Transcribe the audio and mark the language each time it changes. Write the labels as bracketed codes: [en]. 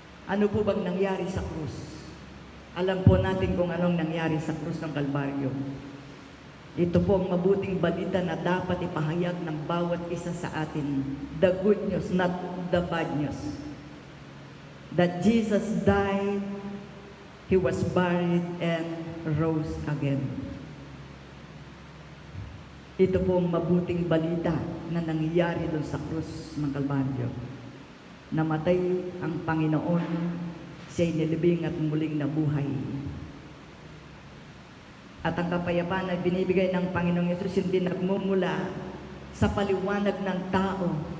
[tl] Ano po bang nangyari sa krus? Alam po natin kung anong nangyari sa krus ng Kalbaryo. Ito po ang mabuting balita na dapat ipahayag ng bawat isa sa atin. [en] The good news, not the bad news. That Jesus died, He was buried, and rose again. [tl] Ito po ang mabuting balita na nangyayari doon sa krus ng Kalbaryo. Namatay ang Panginoon, siya'y nilibing at muling nabuhay. At ang kapayapaan na binibigay ng Panginoong Yesus hindi nagmumula sa paliwanag ng tao.